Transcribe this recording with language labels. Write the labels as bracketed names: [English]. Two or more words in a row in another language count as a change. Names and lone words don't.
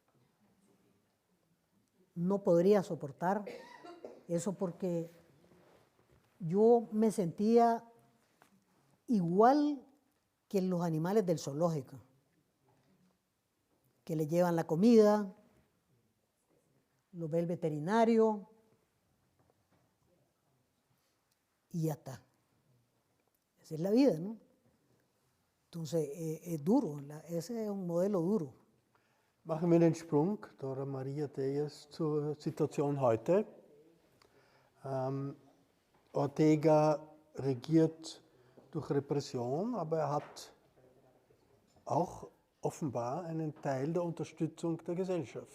[Spanish] No podría soportar eso porque yo me sentía igual que los animales del zoológico, que le llevan la comida, lo ve el veterinario y ya está. Esa es la vida, ¿no? Entonces, es duro, ese es un modelo duro. [German] Machen wir den Sprung, Dora Maria Deyes, zur Situation heute. Ortega regiert durch Repression, aber er hat auch offenbar einen Teil der Unterstützung der Gesellschaft.